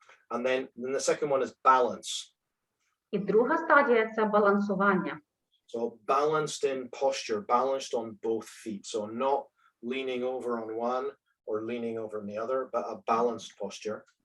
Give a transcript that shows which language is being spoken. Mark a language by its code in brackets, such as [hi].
[en] And then the second one is balance. [uk] І друга стадія – це балансування. [en] So balanced in posture, balanced on both feet. So not leaning over on one or leaning over on the other, but a balanced posture.